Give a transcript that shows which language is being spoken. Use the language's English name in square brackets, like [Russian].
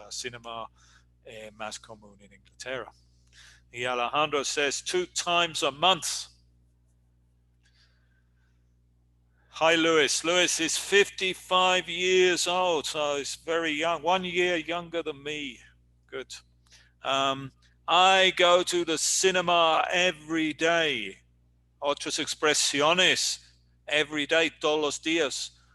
[Spanish] Cinema más común en Inglaterra. [English] Y Alejandro says 2 times a month. Hi, Lewis. Lewis is 55 years old, so he's very young, 1 year younger than me. Good. I go to the cinema every day. [Spanish] Otras expresiones, [English] every day, [Spanish] todos los días.